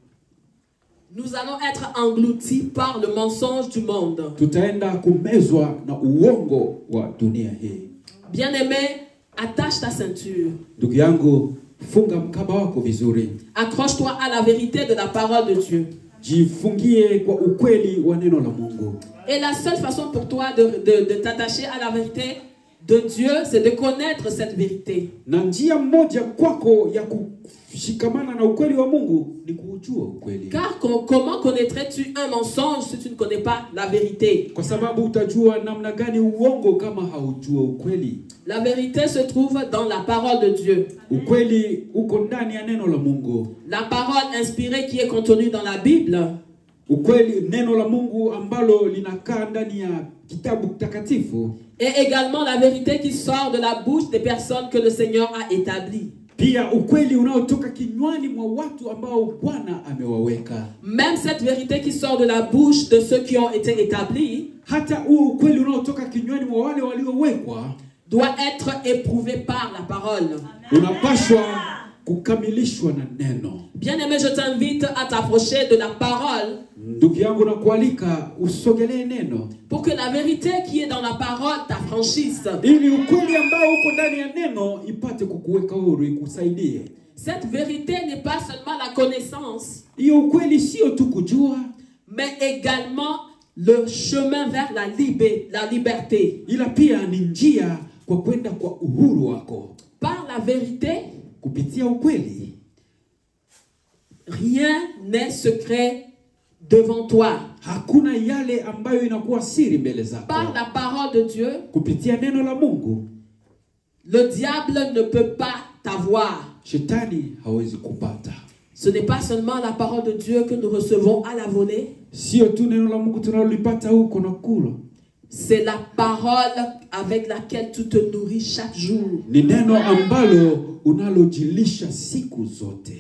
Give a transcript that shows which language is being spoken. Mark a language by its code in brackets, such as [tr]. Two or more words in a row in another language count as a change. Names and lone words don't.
[fr] nous allons être engloutis par le mensonge du monde. [sw] tutaenda kumezwa na uongo wa dunia hii. [fr] Bien-aimé, attache ta ceinture. [sw] Ndugu yangu, funga mkaba wako vizuri. [fr] Accroche-toi à la vérité de la parole de Dieu. [sw] Jifungie kwa ukweli wa neno la Mungu. [fr] Et la seule façon pour toi de t'attacher à la vérité de Dieu, c'est de connaître cette vérité. [sw] Na njia moja kwako ya kushikamana na ukweli wa Mungu ni kujua ukweli. [fr] Car comment connaîtrais-tu un mensonge si tu ne connais pas la vérité? [sw] Kwa sababu utajua namna gani uongo kama haujua ukweli. [fr] La vérité se trouve dans la parole de Dieu. [sw] Ukweli uko ndani ya neno la Mungu. [fr] La parole inspirée qui est contenue dans la Bible. [sw] Ukweli, neno la Mungu ambalo linakaa ndani ya kitabu takatifu. [fr] Et également la vérité qui sort de la bouche des personnes que le Seigneur a établies. [sw] Pia ukweli unaotoka kinywani mwa watu ambao Bwana amewaweka. [fr] Même cette vérité qui sort de la bouche de ceux qui ont été établis, [sw] hata huo ukweli unaotoka kinywani mwa wale waliowekwa, [fr] doit être éprouvé par la parole. [sw] unapaswa kukamilishwa na neno. [fr] Bien-aimé, je t'invite à t'approcher de la parole. [sw] Ndugu yangu, nakualika usogelee neno, [fr] pour que la vérité qui est dans la parole t'affranchisse. [sw] ili ukweli ambao uko ndani ya neno ipate kukuweka huru, ikusaidie. [fr] Cette vérité n'est pas seulement la connaissance, [sw] hiyo ukweli sio tu kujua, [fr] mais également le chemin vers la liberté. [sw] ila pia ni njia kwa kwenda kwa uhuru wako. [fr] Par la vérité, [sw] kupitia ukweli, [fr] rien n'est secret devant toi. [sw] Hakuna yale ambayo inakuwa siri mbele zako. [fr] Par la parole de Dieu, [sw] kupitia neno la Mungu, [fr] le diable ne peut pas t'avoir. [sw] Shetani hawezi kupata. [fr] Ce n'est pas seulement la parole de Dieu que nous recevons à la volée. [sw] Sio tu neno la Mungu tunalolipata huko na kula. [fr] C'est la parole avec laquelle tu te nourris chaque jour. [sw] Ni neno ambalo unalojilisha siku zote.